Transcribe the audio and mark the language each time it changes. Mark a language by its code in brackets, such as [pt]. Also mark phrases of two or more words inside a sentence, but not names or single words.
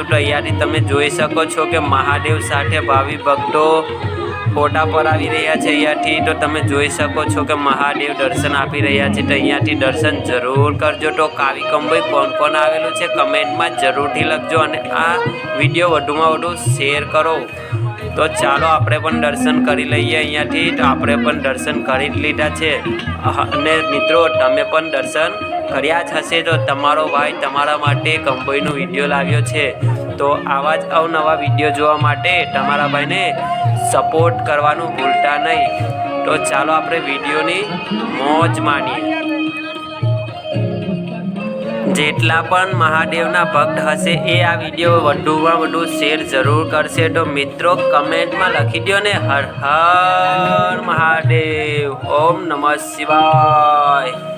[gu] તો અહીંયાથી તમે જોઈ શકો છો કે મહાદેવ સાથે ભાવિ ભક્તો ફોટા પડાવી રહ્યા છે। અહીંયાથી તો તમે જોઈ શકો છો કે મહાદેવ દર્શન આપી રહ્યા છે। તો અહીંયાથી દર્શન જરૂર કરજો। તો કાવી કંબોઈ કોણ કોણ આવેલું છે કમેન્ટમાં જરૂરથી લખજો અને આ વિડીયો વધુમાં વધુ શેર કરો। તો ચાલો આપણે પણ દર્શન કરી લઈએ અહીંયાથી। તો આપણે પણ દર્શન કરી લીધા છે અને મિત્રો તમે પણ દર્શન કર્યા જ હશે। તો તમારો ભાઈ તમારા માટે કંબોઈનો વિડિયો લાવ્યો છે। તો આવા જ અવનવા વિડિયો જોવા માટે તમારા ભાઈને સપોર્ટ કરવાનું ભૂલતા નહીં। તો ચાલો આપણે વિડિયોની મોજ માણીએ। જેટલા પણ મહાદેવના ભક્ત હશે એ આ વિડિયો વધુમાં વધુ શેર જરૂર કરશે। તો મિત્રો કમેન્ટ મેં લખી દો ને હર હર મહાદેવ, [sa] ओम नमः शिवाय।